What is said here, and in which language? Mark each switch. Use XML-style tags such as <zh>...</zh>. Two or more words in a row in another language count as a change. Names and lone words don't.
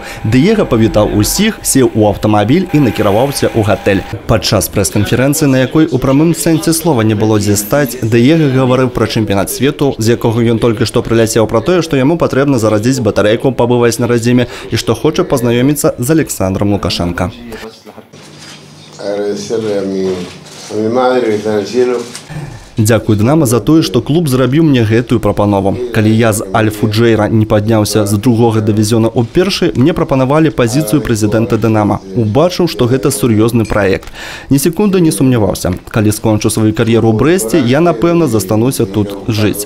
<be>Диего павітаў усіх, сеў у аўтамабіль і накіраваўся ў гатэль. Падчас прэс-канферэнцыі, на якой у прамым сэнсе слова не было дзе стаць, Диего гаварыў пра чэмпіянат свету, з якога ён толькі што прыляцеў, пра тое, што яму патрэбна зарадзіць батарэйку, пабываць на радзіме, і што хоча пазнаёміцца з Александром Лукашенко.</be> <es>Agradecerle a mi madre que está en el cielo.</es> <be>Дзякую «Дынамо» за тое, што клуб зрабіў мне гэтую прапанову. Калі я з Аль-Фуджэйра не падняўся з другога дывізіёна ў першы, мне прапанавалі пазіцыю прэзідэнта «Дынамо». Убачыў, што гэта сур'ёзны праект. Ні секунды не сумняваўся. Калі скончу сваю кар'еру ў Брэсце, я, напэўна, застануся тут жыць.</be>